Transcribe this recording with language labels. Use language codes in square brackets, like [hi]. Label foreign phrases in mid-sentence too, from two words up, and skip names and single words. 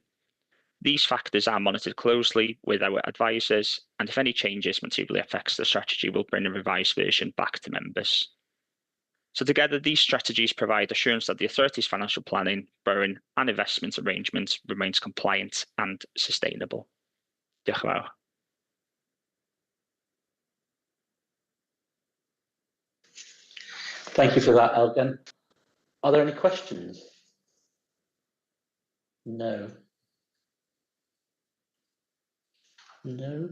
[en] These factors are monitored closely with our advisors, and if any changes materially affects the strategy, we'll bring a revised version back to members. So together, these strategies provide assurance that the authority's financial planning, borrowing and investment arrangements remains compliant and sustainable. [cy] Diolch yn fawr. [en] Thank you for that, Elgin. Are there any questions? No. No.